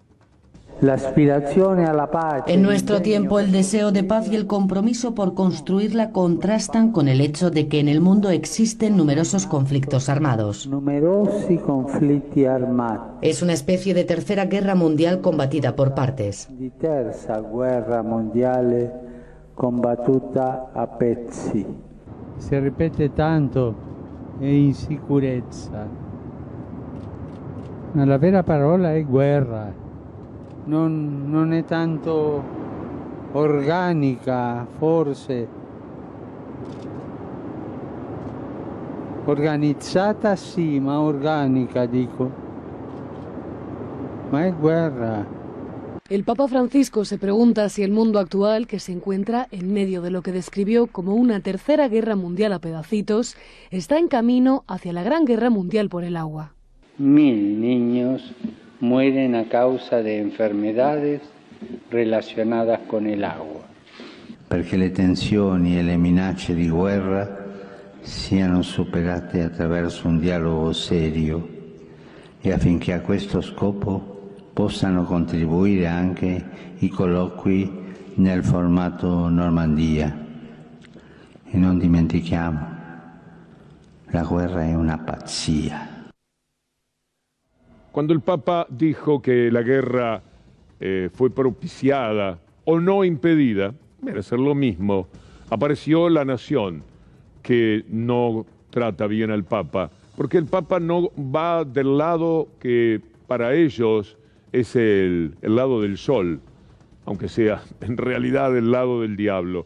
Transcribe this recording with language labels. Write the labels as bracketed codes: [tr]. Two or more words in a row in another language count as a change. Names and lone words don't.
[es] En nuestro tiempo, el deseo de paz y el compromiso por construirla contrastan con el hecho de que en el mundo existen numerosos conflictos armados. Es una especie de tercera guerra mundial combatida por partes. Se repite tanto [it] e insicurezza. Ma la vera parola è guerra. Non è tanto organica, forse. Organizzata sì, ma organica, dico. Ma è guerra. [es] El Papa Francisco se pregunta si el mundo actual, que se encuentra en medio de lo que describió como una tercera guerra mundial a pedacitos, está en camino hacia la gran guerra mundial por el agua. 1000 niños mueren a causa de enfermedades relacionadas con el agua. [it] Perché le tensioni e le minacce di guerra siano superate attraverso un dialogo serio e affinché a questo scopo possano contribuire anche i colloqui nel formato Normandia. E non dimentichiamo, la guerra è una pazzia. [es] Cuando el Papa dijo que la guerra fue propiciada o no impedida, debe ser lo mismo, apareció la nación que no trata bien al Papa, porque el Papa no va del lado que para ellos es el lado del sol, aunque sea en realidad el lado del diablo.